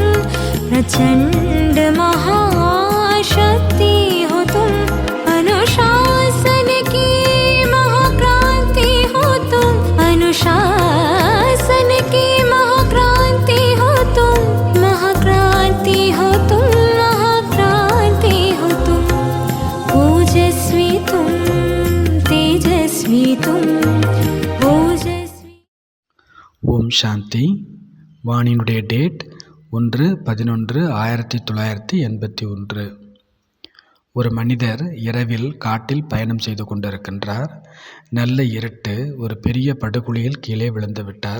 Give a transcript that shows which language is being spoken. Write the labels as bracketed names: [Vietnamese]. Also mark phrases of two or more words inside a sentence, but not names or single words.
[Hindi] प्रचण्ड महाशक्ति होतुं अनुशासन की महाक्रांति होतुं अनुशासन की महाक्रांति होतुं महाक्रांति होतुं महाक्रांति होतुं ओजस्वितुं तेजस्वितुं ओजस्वी. [Tamil] ஓம் சாந்தி. வாணியினுடைய டேட் 1/11/1981. ஒரு மனிதர் இரவில் காட்டில் பயணம் செய்து கொண்டிருக்கின்றார். நல்ல இருட்டு. ஒரு பெரிய படுகுழியில் கீழே விழுந்து விட்டார்.